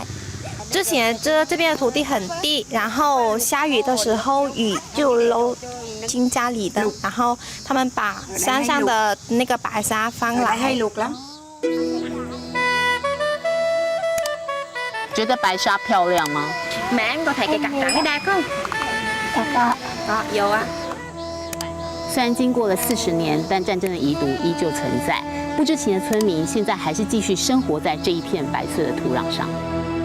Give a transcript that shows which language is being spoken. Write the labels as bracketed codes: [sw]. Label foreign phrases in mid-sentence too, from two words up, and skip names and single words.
[zh] 之前这边的土地很低，然后下雨的时候雨就漏进家里的，然后他们把山上的那个白沙放来。觉得白沙漂亮吗？ [vi] Mẹ em có thấy cái cặp trắng cái đẹp không? Có, [zh] 有啊。虽然经过了40年，但战争的遗毒依旧存在。不知情的村民现在还是继续生活在这一片白色的土壤上。